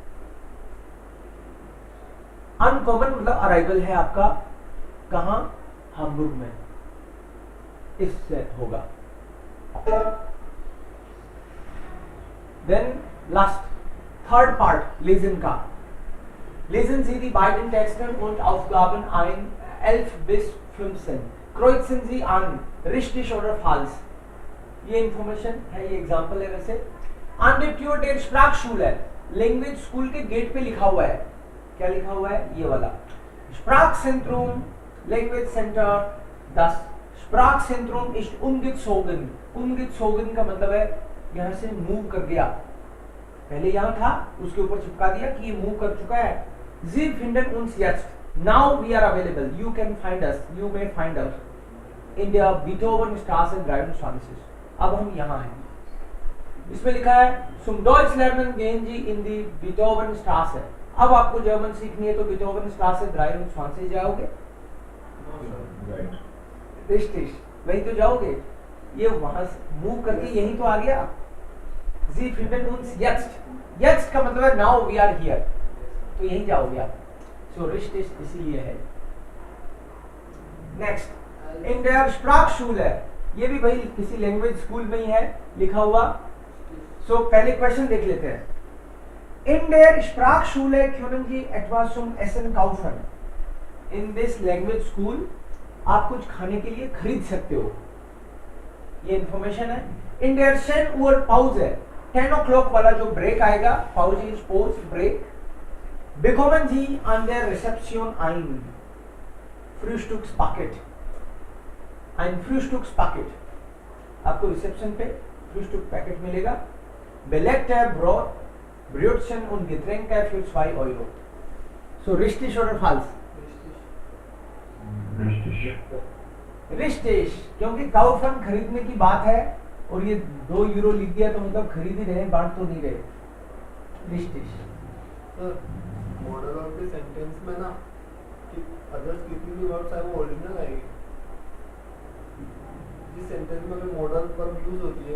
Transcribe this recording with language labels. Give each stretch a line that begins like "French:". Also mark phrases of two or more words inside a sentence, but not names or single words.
Hindi: अनकॉमन मतलब अराइवल है आपका, कहां? हम्बुर्ग में, इससे होगा। देन लास्ट,
English: third part
Hindi: लेसन का।
German: Lesen Sie die beiden Texte und Aufgaben ein 11 bis 15. Kreuzen Sie an, richtig oder falsch.
Hindi: ये इंफॉर्मेशन है, ये एग्जांपल है वैसे।
German: An der Tür der Sprachschule,
English: language school
Hindi: के गेट पे लिखा हुआ है, क्या लिखा हुआ है? ये वाला, Sprachzentrum,
English: language center.
Hindi: 10,
German: Sprachzentrum ist umgezogen।
Hindi: umgezogen का मतलब है यहाँ से मूव कर गया, पहले यहाँ था, उसके ऊपर चिपका दिया कि ये मूव कर चुका है।
German: Sie finden uns jetzt.
English: Now we are available. You can find us. You may find us
German: in der Beethovenstraße 23.
Hindi: अब हम यहाँ हैं। इसमें लिखा है
German: Zum Deutsch lernen gehen Sie in die Beethovenstraße.
Hindi: अब आपको जर्मन सीखनी है तो Beethovenstraße 23 जाओगे।
English: Right.
Hindi: Richtig, वही तो जाओगे। ये वहां से मूव करके यही तो आ गया।
German: Sie finden uns jetzt. Jetzt
Hindi: का मतलब है
English: now we are here.
Hindi: तो यही जाओगे आप। So richtig इसीलिए है।
German: Next, in der Sprachschule,
Hindi: ये भी भाई किसी
English: language school
Hindi: में ही है लिखा हुआ। So पहले क्वेश्चन देख लेते हैं।
German: In der Sprachschule können Sie etwas zum Essen kaufen.
English: In this language school
Hindi: आप कुछ खाने के लिए खरीद सकते हो। ये इंफॉर्मेशन है।
German: In der 10 Uhr Pause,
Hindi: 10 o'clock वाला जो ब्रेक आएगा,
English: Pause is pause, break.
German: Bekommen Sie an der Rezeption ein Frühstückspaket. Ein Frühstückspaket.
Hindi: आपको रिसेप्शन पे फ्रूस्टुक पैकेट मिलेगा।
German: Belegte Brot, Brötchen und Getränke für 2 Euro. So richtig oder falsch? Richtig. Richtig,
Hindi: क्योंकि काउफन खरीदने की बात है और ये 2 यूरो लिख दिया तो मतलब खरीद ही रहे, बांट तो नहीं रहे।
German: Richtig.
Hindi: सर
English: model of the sentence
Hindi: में ना कि अदर्स कितनी भी वर्ड्स है वो ओरिजिनल आएगी। जिस सेंटेंस में अगर
English: modal verb
Hindi: यूज होती है,